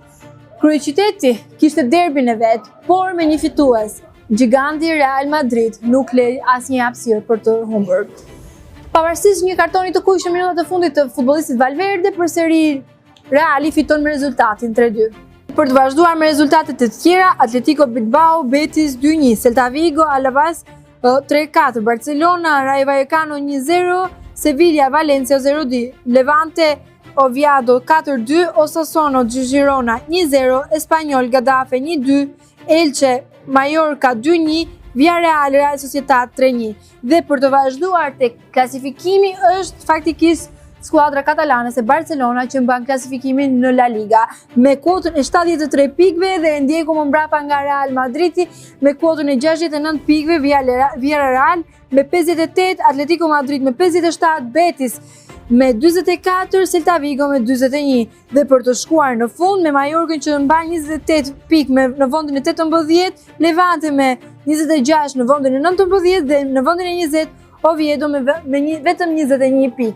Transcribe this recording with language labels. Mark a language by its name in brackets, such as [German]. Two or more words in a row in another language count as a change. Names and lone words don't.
[Albanian] Kryeqyteti kishte derbin e vet, por me një fitues. Giganti Real Madrid nuk lej asnjë hapësirë për të humbur. Pavarësisht një kartoni të kuq në minutat e fundit të futbollistit Valverde, përsëri Reali fiton me rezultatin 3-2. Për të vazhduar me rezultatet e tjera, Atletico Bilbao, Betis 2-1, Celta Vigo, Alavés 3-4, Barcelona, Rayo Vallecano 1-0, Sevilla, Valencia 0-2, Levante, Oviedo 4-2, Osasuna, Girona 1-0, Espanyol, Getafe 1-2, Elche, Mallorca 2-1, Villarreal, Real Sociedad 3-1. Dhe për të vazhduar tek klasifikimi është faktikisht skuadra katalane se Barcelona që mban klasifikimin në La Liga me kuotën e 73 pikëve dhe e ndjekur më mbrapa nga Real Madridi me kuotën e 69 pikëve, Villarreal me 58, Atletico Madrid me 57, Betis me 44, Celta Vigo me 41 dhe për të shkuar në fund me Mallorcën që mban 28 pikë në vendin e 18, Levante me 26 në vendin e 19 dhe në vendin e 20 Oviedo me vetëm 21 pikë.